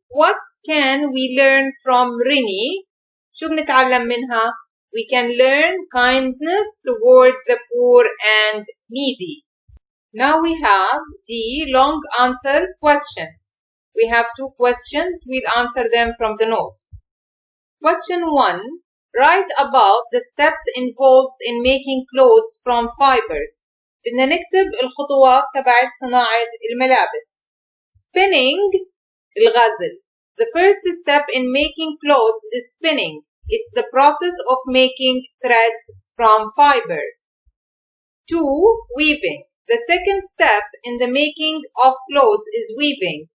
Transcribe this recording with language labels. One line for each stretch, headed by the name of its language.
English: What can we learn from Rini?
Arabic: شو بنتعلم منها؟
English: We can learn kindness toward the poor and needy. Now we have D. Long answer questions. We have 2 questions. We'll answer them from the notes. Question 1. Write about the steps involved in making clothes from fibers.
Arabic: بدنا نكتب الخطوات تبعت صناعة الملابس.
English: Spinning الغزل. The first step in making clothes is spinning. It's the process of making threads from fibers. 2. Weaving. The second step in the making of clothes is weaving.